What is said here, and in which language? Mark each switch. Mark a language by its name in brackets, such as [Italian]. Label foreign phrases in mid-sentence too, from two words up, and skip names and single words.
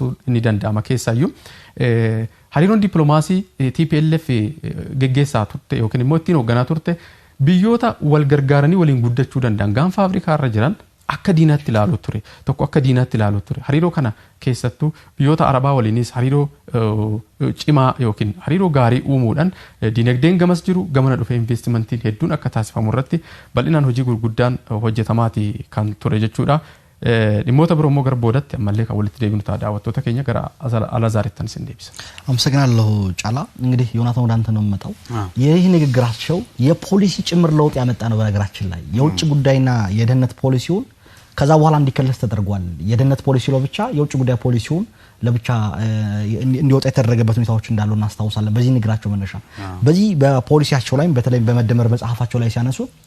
[Oromo] kan jedhu kaasuu inni danda'ama keessaayyuu hariiroon dippiloomaasii TPLF geggeessaa turte yookiin immoo ittiin hoogganaa turte biyyoota wal gargaaranii waliin guddachuu danda'an gaanfa Afrikaa irra jiran akka diinaatti ilaaluu ture tokko akka diinaatti ilaaluu ture hariiroo kana keessattuu biyyoota Arabaa waliinis hariiroo cimaa yookiin hariiroo gaarii uumuudhaan dinagdeen gamas jiru gamana dhufe investimentiin hedduun akka taasifamu irratti bal'inaan hojii gurguddaan hojjetamaati kan ture jechuudha. dhimmoota biroo immoo gara boodatti ammallee kan walitti deebinu ta'a daawwattoota keenya gara [Amharic] አላዛሪታን ስንደብስ አመሰግናለሁ ጫላ እንግዲህ ዮናታን ወደ አንተ ነው መጣው ይህ ንግግራቸው የፖሊሲ ጭምር ለውጥ ያመጣ ነው በነገራችን ላይ የውጭ ጉዳይና የደህንነት ፖሊሲውን ከዛ በኋላ እንዲከለስ ተደርጓል የደህንነት ፖሊሲ ነው ብቻ የውጭ ጉዳይ ፖሊሲውን ለብቻ እንዲወጣ የተደረገበት ሁኔታዎች እንዳሉ እናስታውሳለን በዚህ ንግራቸው መነሻ በዚህ በፖሊሲያቸው ላይ በተለይ በመደመር መጽሐፋቸው ላይ ሲያነሱ